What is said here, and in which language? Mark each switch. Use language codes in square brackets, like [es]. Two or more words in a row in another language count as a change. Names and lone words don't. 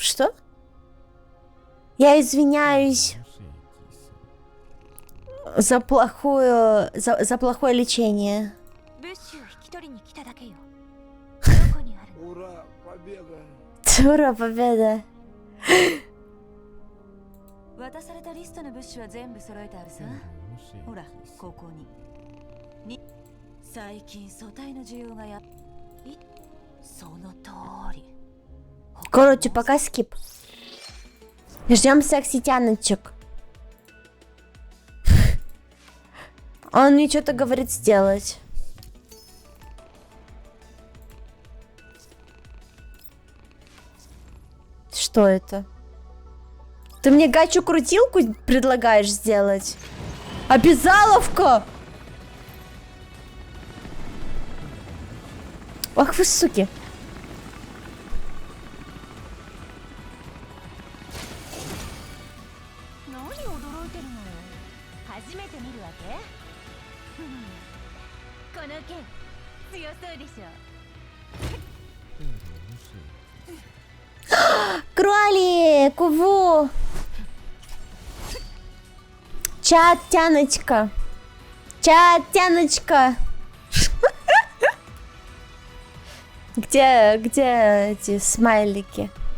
[ru] Что? Я извиняюсь за плохое лечение. Ура, победа! Ура, победа! [ja] 渡されたリストの物資は全部揃えてあるさ。ほら、ここに。最近素体の需要がその通り。 [ru] Короче, пока скип. Ждем секси тяночек. Он мне что-то говорит сделать. Что это? Ты мне гачу-крутилку предлагаешь сделать? Обязаловка! Ах вы суки. [ja] 何驚いてるのよ。初めて見るわけ？この剣強そうでしょ。 [ru] Кролик, во! Чат, Тяночка. Чат, Тяночка. Где эти смайлики?